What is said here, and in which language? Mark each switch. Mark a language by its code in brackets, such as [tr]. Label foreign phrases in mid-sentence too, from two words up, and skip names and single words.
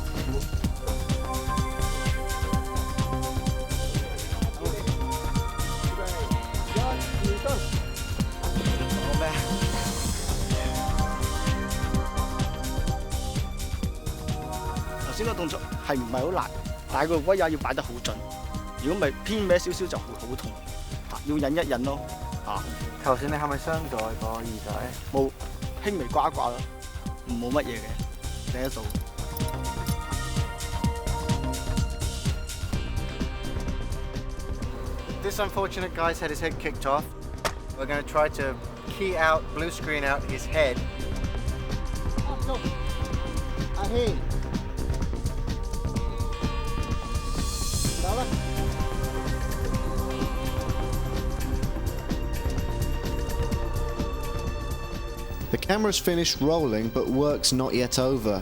[yue] 頭先個動作係唔係好難，但係個威亞要擺得好準。如果唔係偏歪少少就會好痛，要忍一忍咯。頭先你係咪傷咗個耳仔？冇，輕微刮一刮咯，冇乜嘢嘅，頂得到。 [en] This unfortunate guy's had his head kicked off. We're going to try to key out, blue screen out his head. The camera's finished rolling, but work's not yet over.